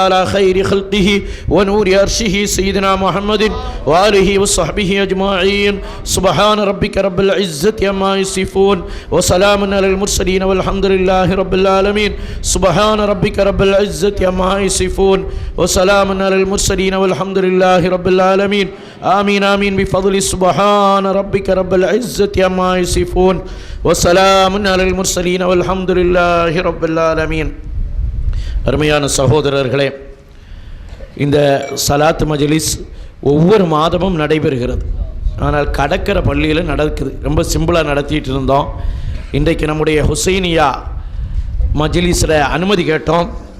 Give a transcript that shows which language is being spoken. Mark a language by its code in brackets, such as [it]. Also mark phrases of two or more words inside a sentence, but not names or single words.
[ar] على خير خلقه ونور عرشه سيدنا محمد وآله وصحبه أجمعين سبحان ربك رب العزة عما يصفون وسلام على المرسلين والحمد لله رب العالمين سبحان ربك رب العزة عما يصفون وسلام على المرسلين والحمد لله رب العالمين آمين آمين بفضل سبحان ربك رب العزة عما يصفون وسلام على المرسلين والحمد لله رب العالمين. [ta] அருமையான சகோதரர்களே, இந்த சலாத் மஜ்லிஸ் ஒவ்வொரு மாதமும் நடைபெறுகிறது. ஆனால் கடற்கரை பள்ளியில் நடக்குது. ரொம்ப சிம்பிளாக நடத்திட்டு இருந்தோம். இன்றைக்கு நம்முடைய ஹுசைனியா மஜ்லிஸில் அனுமதி கேட்டோம்.